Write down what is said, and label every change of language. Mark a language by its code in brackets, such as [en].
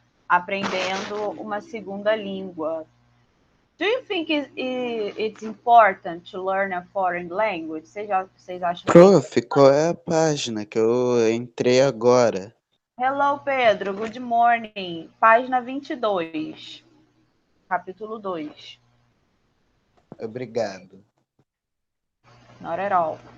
[pt] aprendendo uma segunda língua. [en] Do you think it's important to learn a foreign language? [pt] Vocês acham Prof, qual é a página que eu entrei agora? [en] Hello, Pedro. Good morning. [pt] Página 22. Capítulo 2. Obrigado. [en] Not at all.